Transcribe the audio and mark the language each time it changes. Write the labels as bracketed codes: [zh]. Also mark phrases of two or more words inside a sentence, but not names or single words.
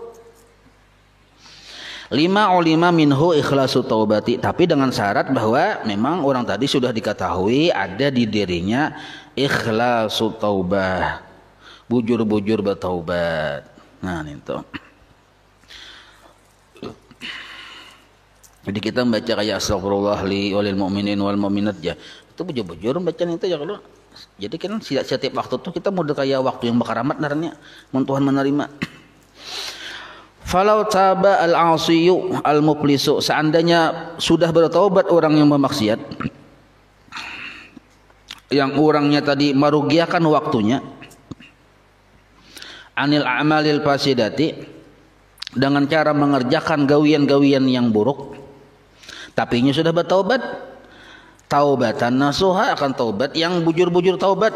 [bjn] 5 [ar] علم منه إخلاص التوبة, [bjn] tapi dengan syarat bahwa memang orang tadi sudah diketahui ada di dirinya [ar] إخلاص التوبة. [bjn] Bujur-bujur bertaubat. Nah, itu. Jadi kita membaca kayak [ar] أستغفر الله لي وللمؤمنين والمؤمنات [bjn] ya. Itu bujur-bujur bacaan itu ya kalau. Jadi kan setiap waktu tuh kita mau kayak waktu yang bakaramat naranya mun Tuhan menerima. [ar] فلو تاب العاصي المفلس, [bjn] seandainya sudah bertaubat orang yang bermaksiat, yang orangnya tadi merugiakan waktunya, [ar] عن الأعمال الفاسدة, [bjn] dengan cara mengerjakan gawian-gawian yang buruk, tapi ini sudah bertaubat, [ar] توبة نصوحا, [bjn] akan taubat yang bujur-bujur taubat.